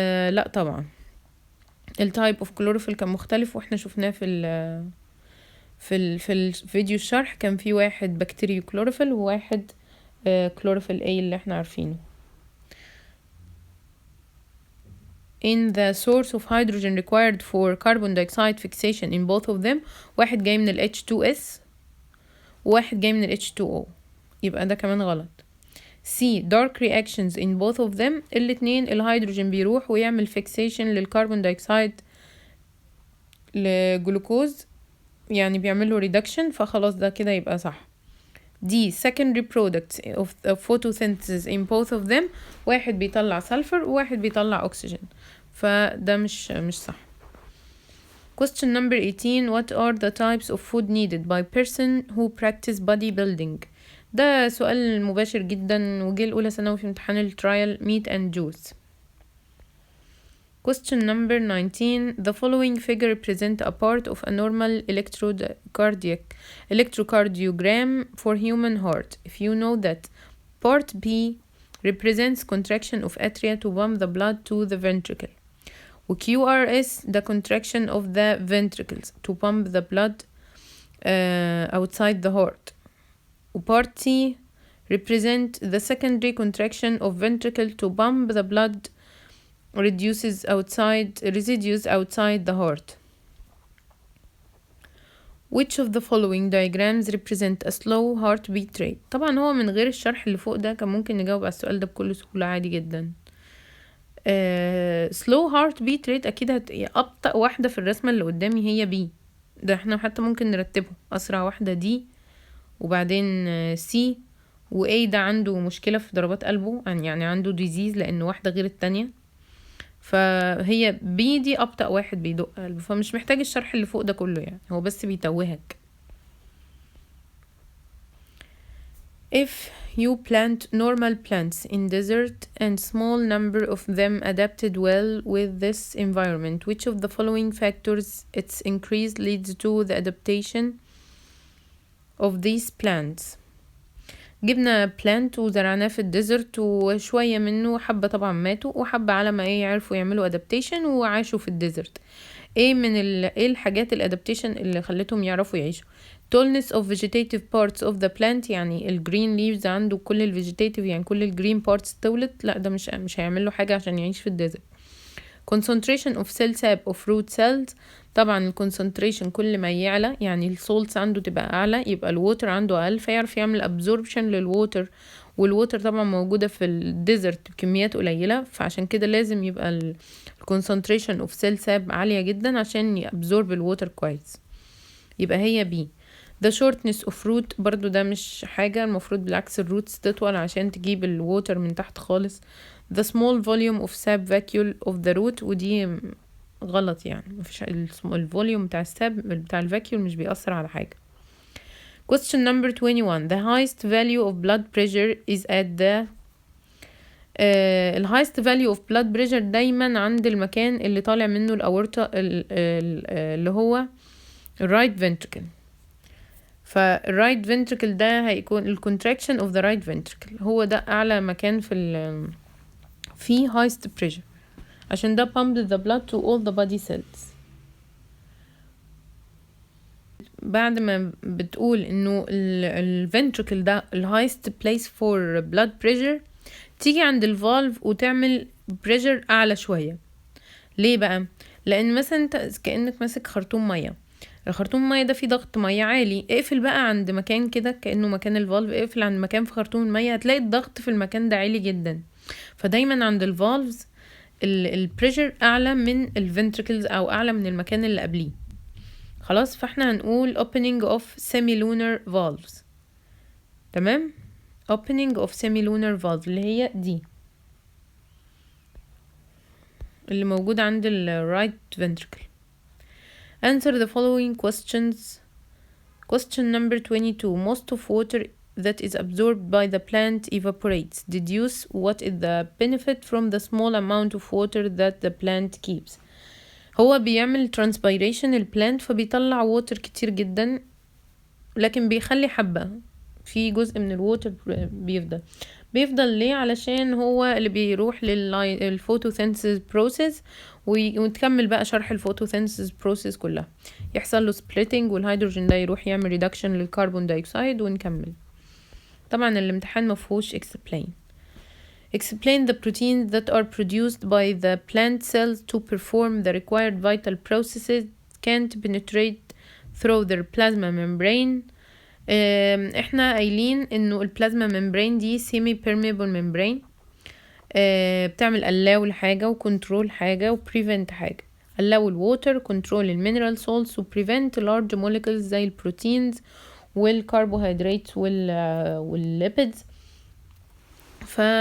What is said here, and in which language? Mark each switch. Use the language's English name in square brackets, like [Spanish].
[Arabic] لا طبعا التايب اوف كلوروفيل كان مختلف، واحنا شفناه في الفيديو الشرح. كان في واحد بكتيريو كلوروفيل وواحد كلوروفيل A اللي احنا عارفينه. [English] In the source of hydrogen required for carbon dioxide fixation in both of them، [Arabic] واحد جاي من ال H2S وواحد جاي من ال H2O، يبقى ده كمان غلط. [English] C. dark reactions in both of them، [Arabic] الاتنين الهيدروجين بيروح ويعمل fixation للكربون دايوكسيد لجلوكوز، يعني بيعملوا reduction، فخلاص ده كده يبقى صح. D. [English] secondary products of photosynthesis in both of them، [Arabic] واحد بيطلع سلفر وواحد بيطلع أكسجين، فده مش صح. [English] Question number 18. What are the types of food needed by person who practice bodybuilding? [Arabic] ده سؤال مباشر جدا وجه الأولى ثانوي في امتحان الترايل [English] meat and juice. Question number 19. The following figure represent a part of a normal electrocardiogram for human heart. If you know that part B represents contraction of atria to pump the blood to the ventricle, QRS the contraction of the ventricles to pump the blood outside the heart, part C represent the secondary contraction of ventricle to pump the blood residues outside the heart. Which of the following diagrams represent a slow heartbeat rate? [Arabic] طبعا هو من غير الشرح اللي فوق ده كان ممكن نجاوب على السؤال ده بكل سهولة عادي جدا. [English] slow heartbeat rate [Arabic] اكيد ابطأ واحدة في الرسمة اللي قدامي هي B. ده احنا حتى ممكن نرتبه اسرع واحدة D وبعدين C و A ده عنده مشكلة في ضربات قلبه يعني عنده disease لان واحدة غير التانية، فهي بي دي ابطأ واحد بيدق قلبه، فمش محتاج الشرح اللي فوق ده كله يعني، هو بس بيتوهك. [English] If you plant normal plants in desert and small number of them adapted well with this environment, which of the following factors its increase leads to the adaptation of these plants؟ [Arabic] جبنا بلانت وزرعناه في الديزرت [English] وشوية منه حبة طبعا ماتوا وحبة على ما يعرفوا يعملوا adaptation وعاشوا في الديزرت. [Arabic] ايه الحاجات الادابتيشن اللي خلتهم يعرفوا يعيشوا؟ [English] tallness of vegetative parts of the plant، [Arabic] يعني الجرين leaves عنده كل الفيجيتاتيف يعني كل الجرين parts تولت، لا ده مش هيعمل له حاجة عشان يعيش في الديزرت. [English] concentration of cell sap of root cells، [Arabic] طبعا الكونسنتريشن كل ما يعلى يعني السولتس عنده تبقى اعلى يبقى الووتر عنده اقل فيعرف يعمل absorption للووتر، والووتر طبعا موجودة في الديزرت بكميات قليلة، فعشان كده لازم يبقى الكونسنتريشن اوف سيل ساب عالية جدا عشان يابزورب الووتر كويس، يبقى هي بي. [English] the shortness of root [Arabic] برضو ده مش حاجة، المفروض بالعكس الروتس تطول عشان تجيب الووتر من تحت خالص. [English] the small volume of sap vacuole of the root، [Arabic] ودي غلط يعني مفيش الفوليوم بتاع الساب بتاع الفاكيول مش بيأثر على حاجة. [English] question number 21. the highest value of blood pressure is at the highest value of blood pressure [Arabic] دايما عند المكان اللي طالع منه الأورطة اللي هو [English] right ventricle، فالرايت ventricle ده هيكون contraction of the right ventricle، هو ده أعلى مكان في highest pressure عشان ده pump the blood to all the body cells. [Arabic] بعد ما بتقول انه ventricle ده [English] highest place for blood pressure، [Arabic] تيجي عند الفالف وتعمل pressure اعلى شوية. ليه بقى؟ لان مثلا انت كأنك ماسك خرطوم مية، الخرطوم المية ده فيه ضغط مية عالي، اقفل بقى عند مكان كده كأنه مكان الفالف، اقفل عند مكان في خرطوم المية هتلاقي الضغط في المكان ده عالي جدا، فدايما عند الفالفز البريشر اعلى من الفنتركلز او اعلى من المكان اللي قبليه. خلاص فاحنا هنقول [English] opening of semilunar valves، [Arabic] تمام؟ [English] opening of semilunar valve [Arabic] اللي هي دي اللي موجود عند right ventricle. [English] answer the following questions. question number 22. most of water that is absorbed by the plant evaporates. deduce what is the benefit from the small amount of water that the plant keeps. [Arabic] هو بيعمل transpiration البلانت فبيطلع ووتر كتير جدا، لكن بيخلي حبة في جزء من الووتر بيفضل ليه؟ علشان هو اللي بيروح للفوتوسينثيز بروسيس وتكمل بقى شرح الفوتوسينثيز بروسيس كلها، يحصل له سبليتنج والهيدروجين ده يروح يعمل ريدكشن للكربون دايوكسيد ونكمل. طبعا الامتحان مفهوش explain. [English] explain the proteins that are produced by the plant cells to perform the required vital processes can't penetrate through their plasma membrane. [Arabic] احنا قايلين انه البلازما membrane دي semi permeable membrane، بتعمل allow لحاجة وكنترول حاجة وprevent حاجة. allow الووتر، كنترول المينرال salts وprevent large molecules زي البروتينز والكربوهيدرات والليبيدز. ف